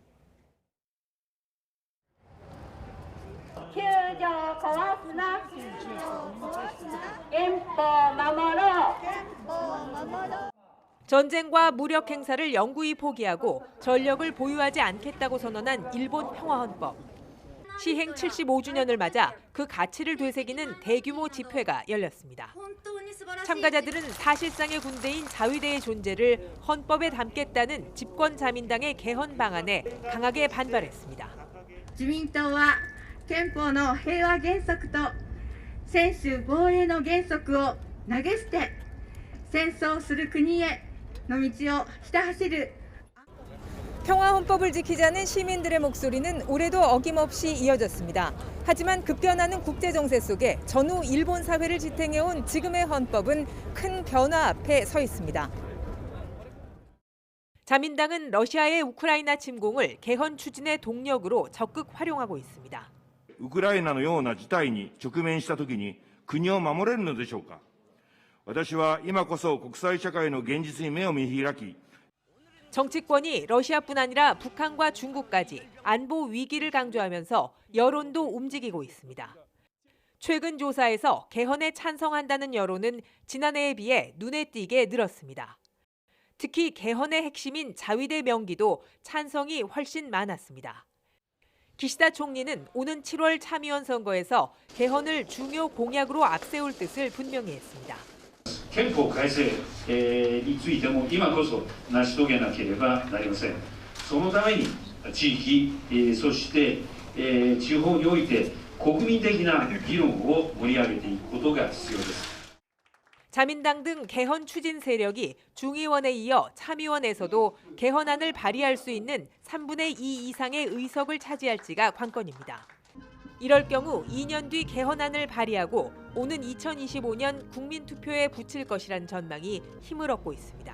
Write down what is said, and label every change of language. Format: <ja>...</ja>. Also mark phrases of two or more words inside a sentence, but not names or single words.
<ko>전쟁과 무력 행사를 영구히 포기하고 전력을 보유하지 않겠다고 선언한 일본 평화헌법. 시행 75주년을 맞아 그 가치를 되새기는 대규모 집회가 열렸습니다. 참가자들은 사실상의 군대인 자위대의 존재를 헌법에 담겠다는 집권자민당의 개헌 방안에 강하게 반발했습니다.</ko> <ja>自民党は憲法の平和原則と専守防衛の原則を投げ捨て戦争する国への道をひた走る</ja> <ko>평화 헌법을 지키자는 시민들의 목소리는 올해도 어김없이 이어졌습니다. 하지만 급변하는 국제 정세 속에 전후 일본 사회를 지탱해온 지금의 헌법은 큰 변화 앞에 서 있습니다. 자민당은 러시아의 우크라이나 침공을 개헌 추진의 동력으로 적극 활용하고 있습니다.</ko> <ja>ウクライナのような事態に直面したときに国を守れるのでしょうか。私は今こそ国際社会の現実に目を見開き</ja> <ko>정치권이 러시아뿐 아니라 북한과 중국까지 안보 위기를 강조하면서 여론도 움직이고 있습니다. 최근 조사에서 개헌에 찬성한다는 여론은 지난해에 비해 눈에 띄게 늘었습니다. 특히 개헌의 핵심인 자위대 명기도 찬성이 훨씬 많았습니다. 기시다 총리는 오는 7월 참의원 선거에서 개헌을 중요 공약으로 앞세울 뜻을 분명히 했습니다.</ko> <ja>憲法改正についても今こそ成し遂げなければなりません。そのために地域、そして地方において国民的な議論を盛り上げていくことが必要です。</ja> <ko>자민당 등 개헌 추진 세력이 중의원에 이어 참의원에서도 개헌안을 발의할 수 있는 3분의 2 이상의 의석을 차지할지가 관건입니다. 이럴 경우 2년 뒤 개헌안을 발의하고 오는 2025년 국민투표에 붙일 것이란 전망이 힘을 얻고 있습니다.</ko>